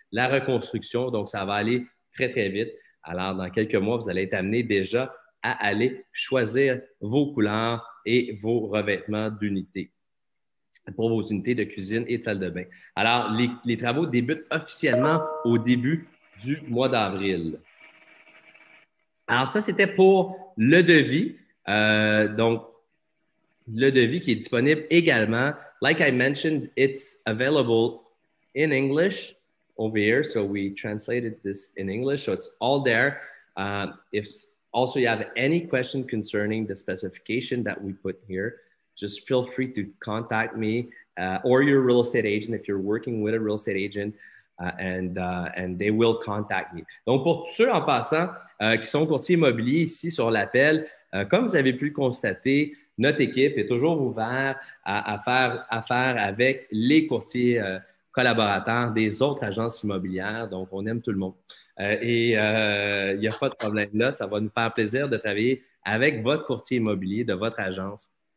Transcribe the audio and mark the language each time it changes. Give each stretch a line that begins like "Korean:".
French: La reconstruction, donc ça va aller très, très vite. Alors, dans quelques mois, vous allez être amené déjà à aller choisir vos couleurs et vos revêtements d'unités pour vos unités de cuisine et de salle de bain. Alors, les travaux débutent officiellement au début du mois d'avril. Alors, ça, c'était pour le devis. Donc, le devis qui est disponible également.
English: Like I mentioned, it's available in English over here. So we translated this in English. So it's all there. If also you have any question concerning the specification that we put here, just feel free to contact me or your real estate agent if you're working with a real estate agent. And they will contact me.
French: Donc, pour tous ceux en passant qui sont courtiers immobiliers ici sur l'appel, comme vous avez pu le constater, notre équipe est toujours ouverte à faire affaire avec les courtiers collaborateurs des autres agences immobilières. Donc, on aime tout le monde. Il n'y a pas de problème là. Ça va nous faire plaisir de travailler avec votre courtier immobilier de votre agence.